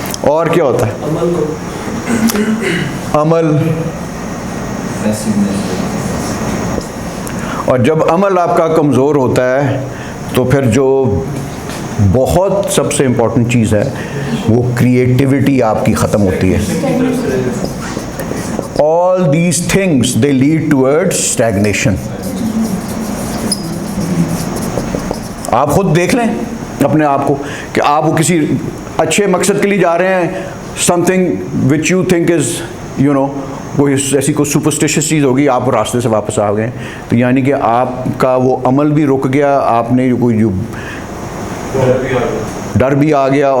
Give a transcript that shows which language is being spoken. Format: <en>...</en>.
<ur>اور کیا ہوتا ہے؟ عمل. اور جب عمل آپ کا کمزور ہوتا ہے تو پھر جو بہت سب سے امپورٹنٹ چیز ہے وہ کریٹیوٹی آپ کی ختم ہوتی ہے.</ur> <en>all these things they lead towards stagnation.</en> <ur>آپ خود دیکھ لیں اپنے آپ کو کہ آپ وہ کسی اچھے مقصد کے لیے جا رہے ہیں,</ur> <en>something which you think is</en> <ur>کوئی ایسی کوئی سپرسٹیشس چیز ہوگی, آپ راستے سے واپس آ گئے, تو یعنی کہ آپ کا وہ عمل بھی رک گیا, آپ نے کوئی جو ڈر بھی آ گیا.</ur>